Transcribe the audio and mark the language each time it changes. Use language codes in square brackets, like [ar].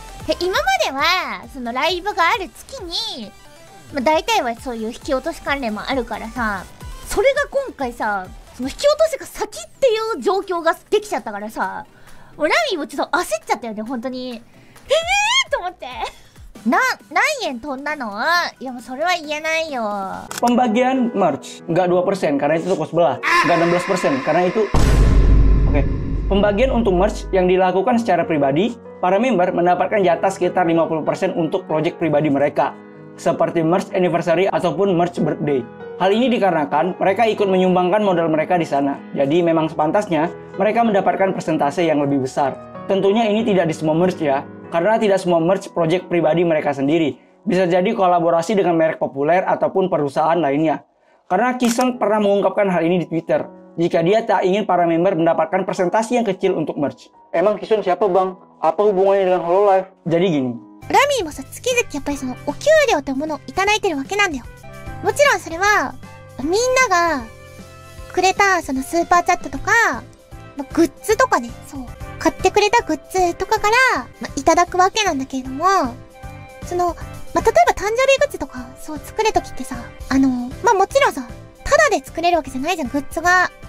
[ja] で、今まではそのライブがある月に、大体はそういう引き落とし関連もあるからさ、それが今回さ、その引き落としが先っていう状況ができちゃったからさ、もうラミーもちょっと焦っちゃったよね、本当に。と思って。何円飛んだの？いやもうそれは言えないよ。 [id] Pembagian merch nggak 2% karena itu toko sebelah, nggak 16% karena itu. Oke. Pembagian untuk merch yang dilakukan secara pribadi, para member mendapatkan jatah sekitar 50% untuk project pribadi mereka, seperti merch anniversary ataupun merch birthday. Hal ini dikarenakan mereka ikut menyumbangkan modal mereka di sana. Jadi memang sepantasnya mereka mendapatkan persentase yang lebih besar. Tentunya ini tidak di semua merch ya, karena tidak semua merch project pribadi mereka sendiri. Bisa jadi kolaborasi dengan merek populer ataupun perusahaan lainnya. Karena Kisong pernah mengungkapkan hal ini di Twitter, jika dia tak ingin para member mendapatkan presentasi yang kecil untuk merch. Emang Kisong siapa bang? Apa hubungannya dengan Hololive? Jadi gini. [ja] ラミーもさ、月々やっぱりそのお給料というものをいただいてるわけなんだよ。もちろんそれはみんながくれたそのスーパーチャットとか、グッズとかね、そう買ってくれたグッズとかから、いただくわけなんだけれども、その例えば誕生日グッズとかそう作るときってさ、もちろんさ、ただで作れるわけじゃないじゃん、グッズが。